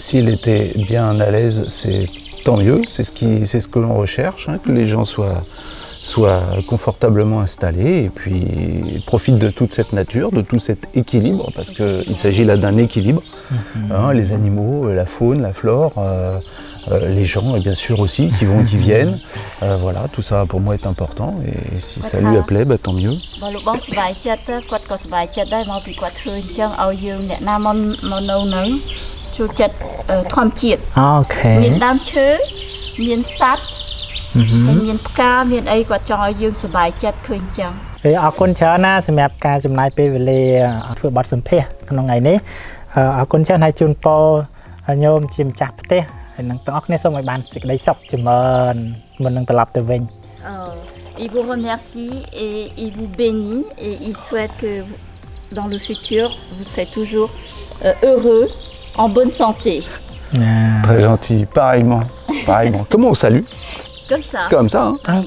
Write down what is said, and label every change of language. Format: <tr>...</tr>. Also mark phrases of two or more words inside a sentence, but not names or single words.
<fr>S'il était bien à l'aise, c'est tant mieux. C'est ce que l'on recherche, hein, que les gens soient confortablement installés et puis profitent de toute cette nature, de tout cet équilibre, parce qu'il s'agit là d'un équilibre. Hein, les animaux, la faune, la flore, les gens et bien sûr aussi qui vont et qui viennent. Voilà, tout ça pour moi est important et si ça lui plaît, bah, tant mieux. Ok.</fr> <km>មានផ្កាមានអីគាត់ចង់ឲ្យយើងសប្បាយចិត្តឃើញចឹង អរគុណច្រើនណាសម្រាប់ការចំណាយពេលវេលាធ្វើបទសម្ភាសន៍ក្នុងថ្ងៃនេះអរគុណច្រើនហើយជូនពរញោមជាម្ចាស់ផ្ទះហើយនឹងទាំងអស់គ្នាសូមឲ្យបានសេចក្តីសុខចម្រើនមុននឹងត្រឡប់ទៅវិញ</km> <fr>Il vous remercie et il vous bénit et il souhaite que dans le futur vous serez toujours heureux, en bonne santé. Très gentil, pareillement. Comment on salue? Comme ça.</fr>